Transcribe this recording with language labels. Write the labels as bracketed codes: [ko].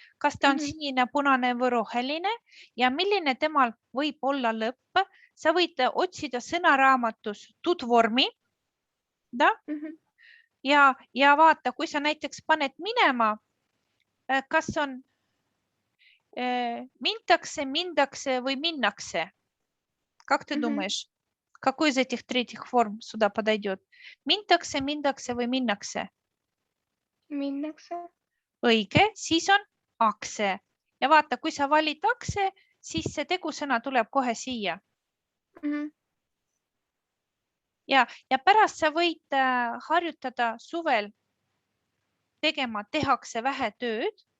[et] Kas ta on sinine, punane või roheline ja milline temal võib olla lõpp. Sa võid otsida sõnaraamatus tutvormi. Ja vaata, kui sa näiteks paned minema, kas on mindakse, mindakse või minnakse. [ru] Как ты думаешь, какой из этих третьих форм сюда подойдет? [et] Mindakse, mindakse või minnakse? Minnakse. Õige, siis on akse. Ja vaata, kui sa valid akse, siis see tegusõna tuleb kohe siia. Ja pärast sa võid harjutada suvel tegema tehakse vähe tööd.